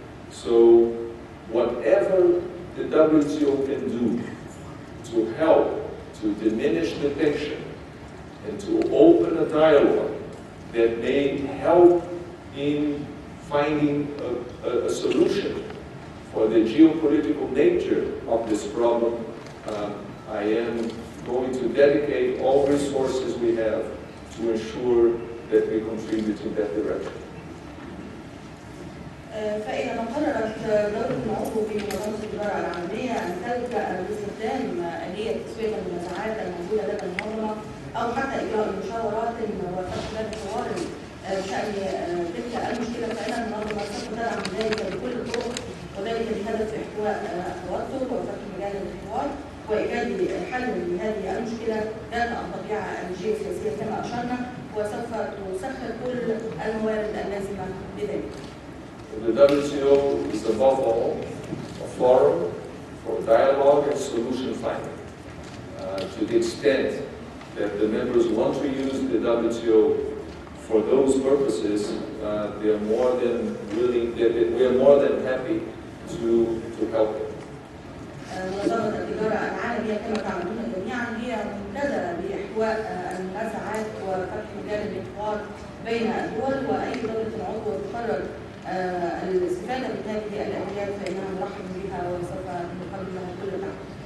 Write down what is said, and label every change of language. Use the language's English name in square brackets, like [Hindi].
[English] So whatever the WTO can do to help to diminish the tension and to open a dialogue that may help in finding a solution for the geopolitical nature of this problem, I am going to dedicate all resources we have to ensure that we contribute in that direction. [Arabic] فإذا قررت دولة العضو في منظمة التجارة العالمية أن تلجأ لاستخدام آلية تسوية النزاعات الموجودة لدى المنظمة أو حتى إجراء مشاورات وفتح باب حوار بشأن تلك المشكلة، فإن المنظمة سوف تدعم ذلك بكل الطرق، وذلك بهدف إحتواء التوتر وفتح مجال للحوار وإيجاد حل لهذه المشكلة ذات الطبيعة الجيوسياسية كما أشرنا، وسوف تسخر كل الموارد اللازمة لذلك. [English] The WTO is above all a forum for dialogue and solution finding. To the extent that the members want to use the WTO for those purposes, they are more than willing, we are more than happy to help them. [Arabic] منظمة التجارة العالمية كما تعلمون جميعا هي ممتدة لإحتواء المنازعات وفتح مجال الحوار بين الدول، وأي دولة عضو تقرر الاستفادة من هذه الآليات فإنها نرحب بها وسوف نقدم لها كل دعم.